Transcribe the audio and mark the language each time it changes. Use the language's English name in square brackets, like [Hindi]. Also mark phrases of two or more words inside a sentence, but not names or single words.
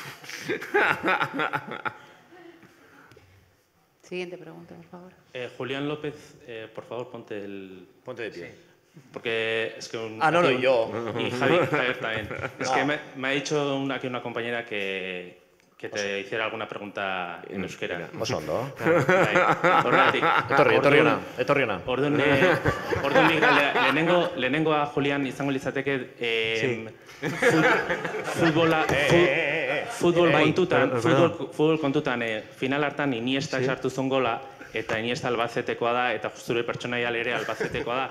[Spanish] Siguiente pregunta, por favor. Julián López, por favor, ponte de pie. Sí. Porque es que y yo. Y Javier también. Es que me ha dicho aquí una compañera que te hiciera alguna pregunta en euskera. [Basque] Oso ondo. Horregatik. Etorriona. Orduan lehenengoa Julián izango litzateke futbol kontutan final hartan Iniesta sartu zuen gola eta Iniesta Albacetekoa da, eta zure pertsonaia ere Albacetekoa da.